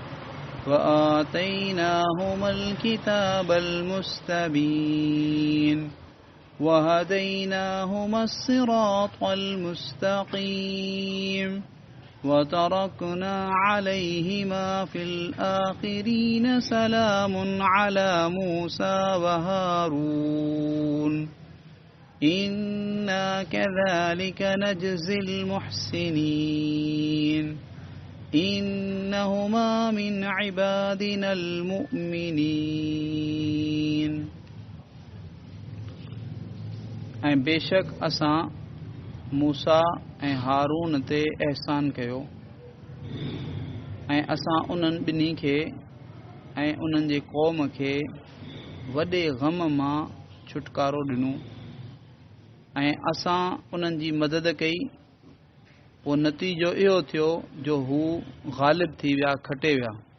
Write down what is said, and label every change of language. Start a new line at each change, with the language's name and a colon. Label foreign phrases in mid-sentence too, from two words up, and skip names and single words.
Arabic: وآتيناهما الكتاب المستبين وهديناهما الصراط المستقيم وتركنا عليهما في الآخرين سلام على موسى وهارون إنا كذلك نجزي المحسنين إنهما من عبادنا المؤمنين
Sindhi: ऐं बेशक असां मूसा ऐं हारून ते एहसान कयो ऐं असां उन्हनि ॿिन्ही खे ऐं उन्हनि जे क़ौम खे वॾे ग़म मां छुटकारो ॾिनो ऐं असां उन्हनि जी मदद कई पोइ नतीजो इहो थियो जो हू ग़ालिब थी विया खटे विया